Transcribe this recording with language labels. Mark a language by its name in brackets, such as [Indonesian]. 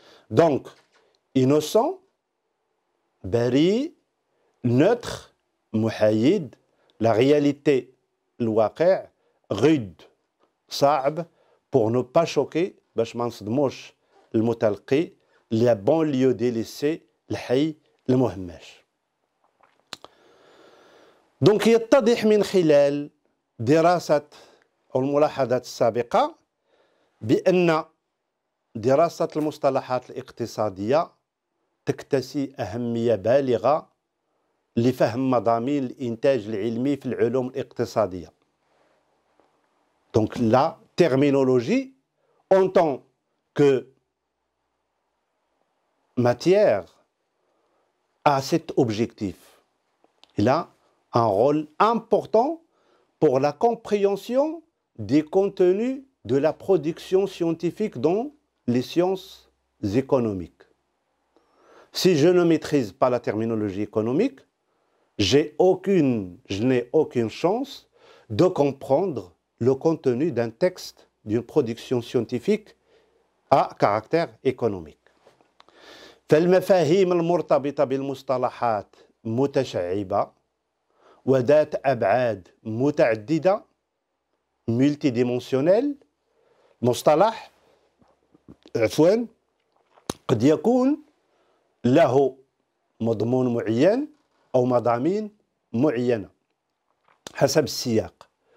[French] Donc innocent, bari, neutre, [Arabic] محايد, [French] la réalité, [Arabic] الواقع, [French] rude, [Arabic] صعب, [French] pour ne pas choquer, [Arabic] باش ما نصدموش المتلقي, [French] la banlieue délaissée, [Arabic] الحي المهمش. دونك يتضح من خلال دراسة أو الملاحظات السابقة بأن دراسة المصطلحات الاقتصادية تكتسي أهمية بالغة لفهم مضامين الإنتاج العلمي في العلوم الاقتصادية. [French] Donc la terminologie en tant que matière a cet objectif. Il a un rôle important pour la compréhension des contenus de la production scientifique dans les sciences économiques. Si je ne maîtrise pas la terminologie économique, je n'ai aucune chance de comprendre le contenu d'un texte, d'une production scientifique à caractère économique. [Arabic] فالمفاهيم المرتبطة بالمصطلحات متشعبة وذات أبعاد متعددة multidimensionnel. مصطلح قد يكون له مضمون معين أو مضامين معينة حسب السياق.